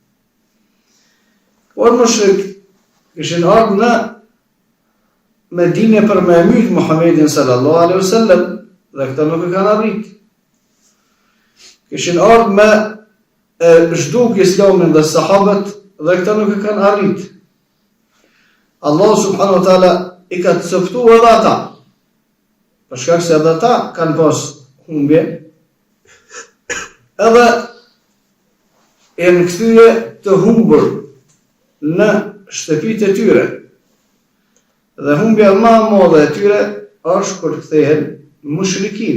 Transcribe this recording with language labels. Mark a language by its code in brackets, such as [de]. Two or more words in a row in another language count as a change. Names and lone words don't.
[sq] Por mushrikët kishin ardhur në Medinë për me myt Muhammedin [ar] صلى الله عليه وسلم [sq] dhe këta nuk e kanë arritur. Kishin ardhur me zhduk islamin dhe sahabët dhe këta nuk e kanë arrit. Allah [ar] سبحانه وتعالى [sq] i ka të coptu edhe ata, për shkak se edhe ata kanë pas humbje, edhe e në kthye të humbur në shtëpitë e tyre. Dhe humbja më e madhe e tyre është kur kthehen mushrikin.